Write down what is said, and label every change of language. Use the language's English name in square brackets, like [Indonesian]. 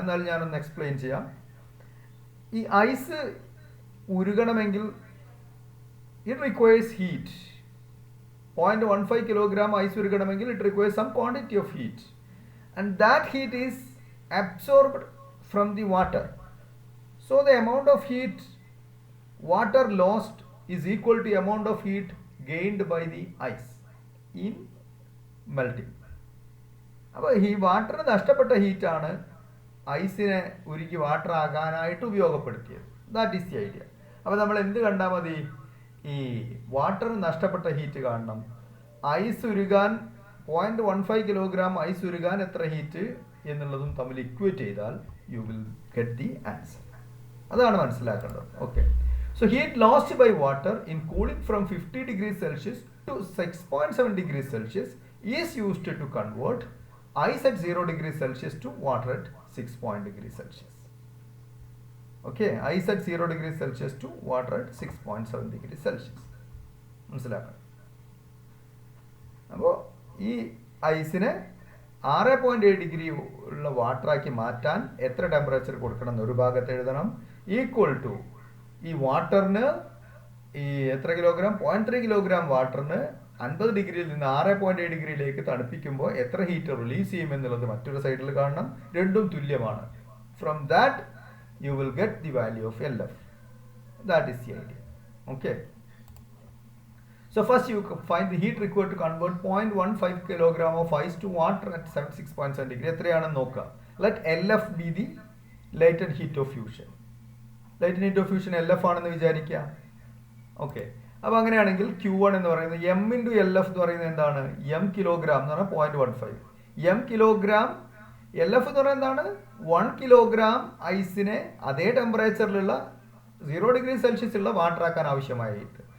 [Malayalam] എന്നാലും ഞാനൊന്ന് എക്സ്പ്ലെയിൻ ചെയ്യാം. ഈ ice ഉരുകണമെങ്കിൽ [English] It requires heat. [Malayalam] 0.15 kilogram ice ഉരുകണമെങ്കിൽ [English] It requires some quantity of heat, and that heat is absorbed from the water. So the amount of heat water lost is equal to amount of heat gained by the ice in melting. [Malayalam] അപ്പോൾ ഈ വാട്ടറിന് നഷ്ടപ്പെട്ട ഹീറ്റാണ് ഐസിനെ ഉരുക്കി water ആകാനായിട്ട് ഉപയോഗപ്പെടുത്തിയത്. [English] That is the idea. [Malayalam] അപ്പോൾ നമ്മൾ എന്ത് കണ്ടാൽ മതി? ഈ വാട്ടറിന് നഷ്ടപ്പെട്ട ഹീറ്റ് കാണണം. ഐസ് ഉരുകാൻ 0.15 കിലോഗ്രാം ഐസ് ഉരുകാൻ എത്ര ഹീറ്റ് എന്നുള്ളതും തമ്മിൽ ഇക്വേറ്റ് ചെയ്താൽ [English] You will get the answer. [Malayalam] അതാണ് മനസ്സിലാക്കേണ്ടത്. Okay. [English] So heat lost by water in cooling from 50 degrees Celsius to 6.7 degrees Celsius is used to convert ice at 0 degrees Celsius to water at 6 degrees Celsius. Okay, ice at 0 degrees Celsius to water at 6.7 degrees Celsius. [Malayalam] മനസ്സിലാക്കണം. അപ്പോൾ ഈ ഐസിനെ 6.7 degree ഉള്ള വാട്ടറാക്കി മാറ്റാൻ എത്ര temperature കൊടുക്കണം എന്ന് ഒരു ഭാഗത്ത് എഴുതണം. ഈക്വൽ ടു ഈ വാട്ടറിന് ഈ എത്ര കിലോഗ്രാം, 0.3 കിലോഗ്രാം വാട്ടറിന് 50 ഡിഗ്രിയിൽ നിന്ന് 6.7 ഡിഗ്രിയിലേക്ക് തണുപ്പിക്കുമ്പോൾ എത്ര ഹീറ്റ് റിലീസ് ചെയ്യുമെന്നുള്ളത് മറ്റൊരു സൈഡിൽ കാണണം. രണ്ടും തുല്യമാണ്. [English] From that you will get the value of LF. That is the idea. Okay. So first you find the heat required to convert 0.15 kilogram of ice to water at 76.7 degree. [Malayalam] എത്രയാണെന്ന് നോക്കുക. [English] Let LF be the latent heat of fusion. Latent heat of fusion LF [Malayalam] ആണെന്ന് വിചാരിക്കുക. Okay. അപ്പോൾ അങ്ങനെയാണെങ്കിൽ Q1 എന്ന് പറയുന്നത് M into LF എന്ന് പറയുന്നത് എന്താണ്? M കിലോഗ്രാം എന്ന് പറഞ്ഞാൽ 0.15. M കിലോഗ്രാം LF എന്ന് പറയുന്നത് എന്താണ്? 1 കിലോഗ്രാം ഐസിനെ അതേ ടെമ്പറേച്ചറിലുള്ള 0 ഡിഗ്രി സെൽഷ്യസ് ഉള്ള വാട്ടർ ആക്കാൻ ആവശ്യമായ ഹീറ്റ്.